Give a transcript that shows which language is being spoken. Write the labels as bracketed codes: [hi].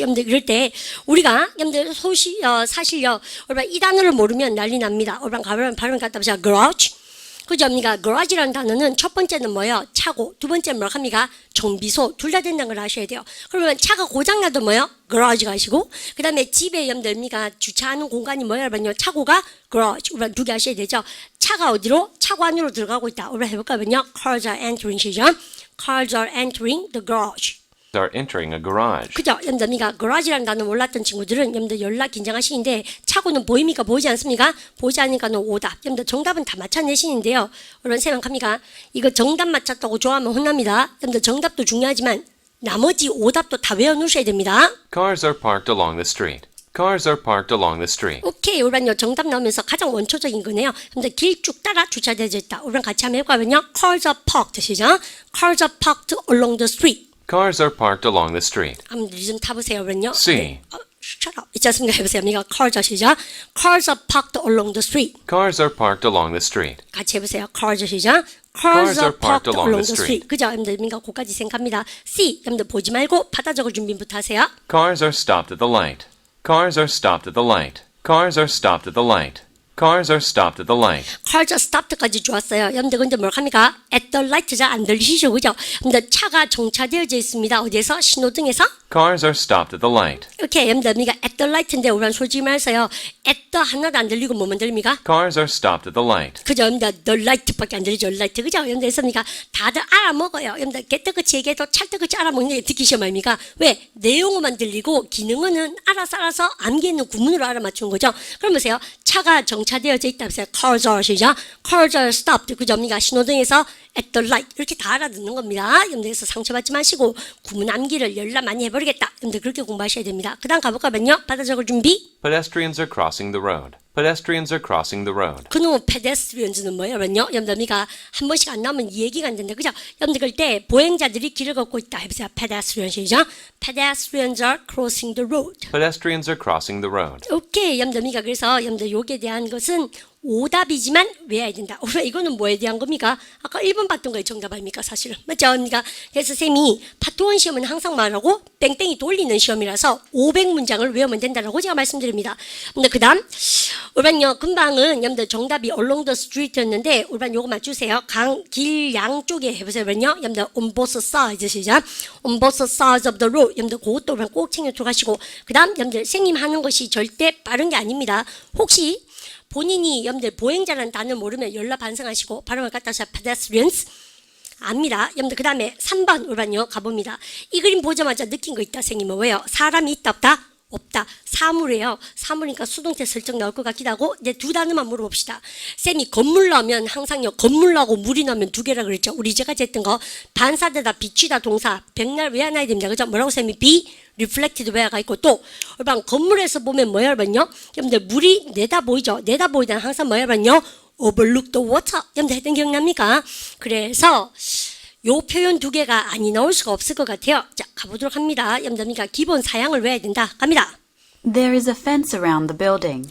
[ko] 여러분들 이럴 때 우리가 여러분들 사실요. 여러분 이 단어를 모르면 난리 납니다. 여러분 가면 발음 갖다 보자. garage. 그죠? 그러니까 garage라는 단어는 첫 번째는 뭐예요? 차고, 두 번째는 뭐라 합니까? 정비소. 둘 다 된다는 걸 아셔야 돼요. 그러면 차가 고장나도 뭐예요? garage 가시고 그 다음에 집에 여러분들 주차하는 공간이 뭐예요? 여러분요? 차고가 garage. 우리 두 개 아셔야 되죠? 차가 어디로? 차고 안으로 들어가고 있다. 우리 해볼까요? [en] cars are entering 시죠? Cars are entering the garage. Are entering a garage. [ko] 그죠? 여러분들 garage라는 단어 몰랐던 친구들은 여러분들 연락 긴장하시는데 차고는 보입니까? 보이지 않습니까? 보이지 않으니까는 오답. 여러분들 정답은 다 맞춰내시는데요. 여러분 생각합니까? 이거 정답 맞췄다고 좋아하면 혼납니다. 여러분들 정답도 중요하지만 나머지 오답도 다 외워놓으셔야 됩니다. [en] Cars are parked along the street. Cars are parked along the street. [ko] 오케이, 우리는요 정답 나오면서 가장 원초적인 거네요. 근데 길 쭉 따라 주차되어 있다. 우리랑 같이 한번 해볼까요? [en] Cars are parked 시죠? Cars are parked along the street. Cars are parked along the street. [ko] 한번 좀 타보세요, 그럼요. C. 네. [en] Shut up. [ko] 있지 않습니까? 해보세요. cars 시작. [en] Cars are parked along the street. Cars are parked along the street. [ko] 같이 해보세요. Cars 시작. [en] Cars are parked along the street. [ko] 그죠? 여러분들 그거까지 생각합니다. C. 여러분들 보지 말고 받아 적을 준비부터 하세요. [en] Cars are stopped at the light. Cars are stopped at the light. Cars are stopped at the light. Cars are stopped at the light. Cars are stopped까지 [ko] 좋았어요. 여러분들 근데 뭘 합니까? At the light 잘 안 들리시죠? 그죠? 근데 차가 정차되어져 있습니다. 어디에서? 신호등에서? [en] Cars are stopped at the light. [ko] 오케이, 여러분들 at the light인데 우리는 솔직히 말해서요. at the 하나도 안 들리고 뭐만 들립니까? [en] Cars are stopped at the light. [ko] 그죠? 여러분들 the light밖에 안 들리죠. light. 그죠? 여러분들 했습니까? 다들 알아먹어요. 여러분들 개떡같이 얘기해도 찰떡같이 알아먹는 게 듣기 시험 아닙니까? 왜? 내용어만 들리고 기능어는 알아서 암기했는 구문으로 알아맞춘 거죠. 그럼 보세요. 차가 정차되어져 있다. 보세요. Cars are 시작. [en] Cars are stopped. [ko] 그죠? 신호등에서 [en] at the light. [ko] 이렇게 다 알아듣는 겁니다. 여러분들에서 상처받지 마시고 구문 암기를 열라 많이 해버려 버리겠다. 여러분들 그렇게 공부하셔야 됩니다. 그 다음 가볼까요? 받아 적을 준비. [en] Pedestrians are crossing the road. Pedestrians are crossing the road. [ko] 그놈의 pedestrians는 뭐예요? 여러분들 우리가 한 번씩 안 나오면 이 얘기가 안 된다. 그죠? 여러분들 그럴 때 보행자들이 길을 걷고 있다. 해보세요. pedestrians이죠. [en] Pedestrians are crossing the road. Pedestrians are crossing the road. [ko] 오케이. 여러분들 우리가 그래서 여러분들 요게 대한 것은 오답이지만 외워야 된다. 이거는 뭐에 대한 겁니까? 아까 1번 봤던 거에 정답 아닙니까? 사실은. 맞죠? 그러니까 그래서 쌤이 파트 1 시험은 항상 말하고 뺑뺑이 돌리는 시험이라서 500문장을 외우면 된다라고 제가 말씀드립니다. 근데 그 다음 울반요 금방은 여러분들 정답이 along the street였는데 울반 요거 맞추세요. 길 양쪽에 해보세요. [en] 여러분들 on both sides 시작. on both sides of the road. [ko] 여러분들 그것도 울반 꼭 챙겨 들어가시고 그 다음 여러분들 선생님 하는 것이 절대 빠른 게 아닙니다. 혹시 본인이 여러분들 보행자라는 단어를 모르면 연락 반성하시고 발음을 갖다서 pedestrians 압니다. 여러분들 그 다음에 3번 울반요 가봅니다. 이 그림 보자마자 느낀 거 있다. 선생님은 왜요? 사람이 있다 없다? 없다. 사물이에요. 사물이니까 수동태 설정 나올 것 같기도 하고 이제 두 단어만 물어봅시다. 쌤이 건물 나오면 항상요. 건물 나오고 물이 나오면 두 개라 그랬죠. 우리 제가 했던 거 반사되다 비추다 동사 백날 외워놔야 됩니다. 그죠? 뭐라고 쌤이 be reflected 외화가 있고 또 여러분 건물에서 보면 뭐예요 여러분요? 여러분들 물이 내다 보이죠? 내다 보이다 항상 뭐예요 여러분요? [en] overlook the water. [ko] 여러분들 했던 기억납니까? 그래서 요 표현 두 개가 아니 나올 수가 없을 것 같아요. 자, 가보도록 합니다. 여러분들 기본 사양을 외워야 된다. 갑니다. [en] There is a fence around the building.